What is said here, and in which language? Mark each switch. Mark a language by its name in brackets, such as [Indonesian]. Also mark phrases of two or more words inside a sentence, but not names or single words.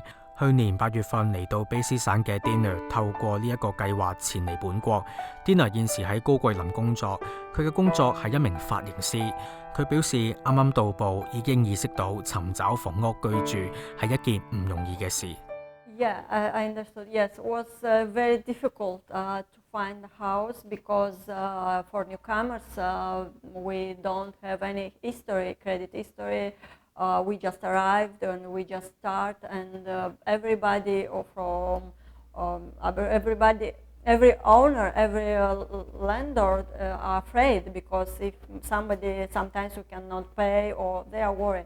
[Cantonese] 去年8月份嚟到卑斯省嘅 Dina 透過呢一個計劃前嚟本國。Dina 現時喺高貴林工作，佢嘅工作係一名髮型師。佢表示啱啱到埗已經意識到尋找房屋居住係一件唔容易嘅事。 [English] Yeah, I understood. Yes, it was very difficult to find a house because for newcomers we don't have any history, credit history. We just arrived and we just start, and everybody from every owner, every landlord are afraid because if somebody sometimes you cannot pay or they are worried.